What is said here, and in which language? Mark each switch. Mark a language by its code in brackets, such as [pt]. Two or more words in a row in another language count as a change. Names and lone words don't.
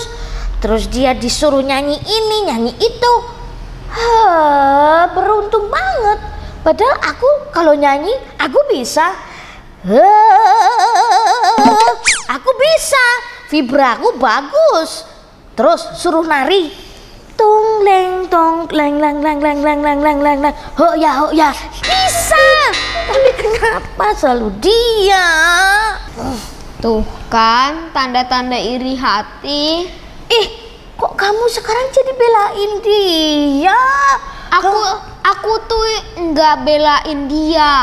[id] Terus dia disuruh nyanyi ini, nyanyi itu. Beruntung banget. Padahal aku kalau nyanyi, aku bisa. Aku bisa. Vibra aku bagus. Terus suruh nari. Tung leng tong leng lang lang lang lang lang lang lang lang. Ho ya. Bisa. Tapi kenapa selalu dia? Tuh kan, tanda-tanda iri hati. Kok kamu sekarang jadi belain dia? Aku tuh nggak belain dia.